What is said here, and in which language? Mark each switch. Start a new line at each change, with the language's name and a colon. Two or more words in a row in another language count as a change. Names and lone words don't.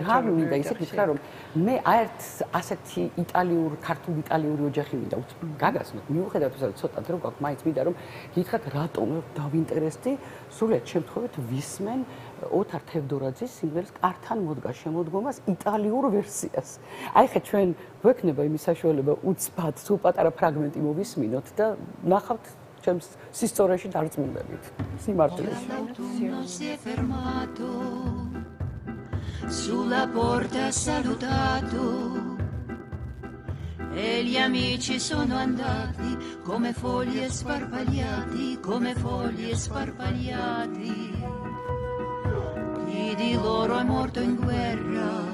Georgian: რა მინდა ისე ვთქვა რომ მე აერთ ასეთი ქართულ იტალიური ოჯახი მინდა გაგაცნოთ მიუხედავად იმისა რომ ცოტა დრო გვაქვს მაინც მინდა რომ გითხრათ რატომ დავინტერესდი სულიად შემთხვევით ვისმენ ოთარ თევდორაძის სიმღერის კართან მოდგა შემოდგომას იტალიურ ვერსიას აი ხე ჩვენ გვექნება იმის საშუალება უცბად სულ პატარა ფრაგმენტი მოვისმინოთ და ნახავთ ჩემს სისტორეში დარწმუნდებით სიმართლეში
Italian: sulla porta ha salutato e gli amici sono andati come foglie sparpagliati chi di loro è morto in guerra